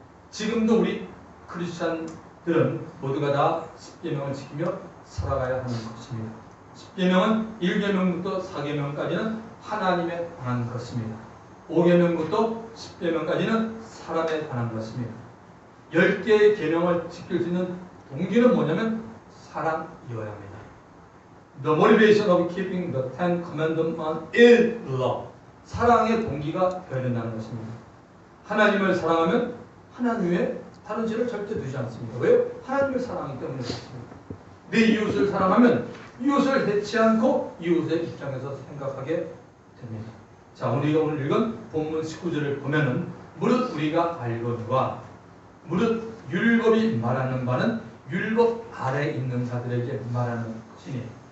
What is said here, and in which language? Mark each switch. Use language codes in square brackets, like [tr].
[ko] 지금도 우리 크리스찬들은 모두가 다 십계명을 지키며 살아가야 하는 것입니다. 십계명은 1계명부터 4계명까지는 하나님에 관한 것입니다. 5계명부터 10계명까지는 사람에 관한 것입니다. 10개의 계명을 지킬 수 있는 동기는 뭐냐면 사랑이어야 합니다. [en] The motivation of keeping the Ten Commandments is love. [ko] 사랑의 동기가 되어야 된다는 것입니다. 하나님을 사랑하면 하나님 외에 다른 죄를 절대 두지 않습니다. 왜요? 하나님을 사랑하기 때문에 그렇습니다. 내 이웃을 사랑하면 이웃을 해치 않고 이웃의 입장에서 생각하게 됩니다. 자, 우리가 오늘 읽은 본문 19절을 보면은 무릇 우리가 알거니와 무릇 율법이 말하는 바는 율법 아래에 있는 자들에게 말하는 것이니.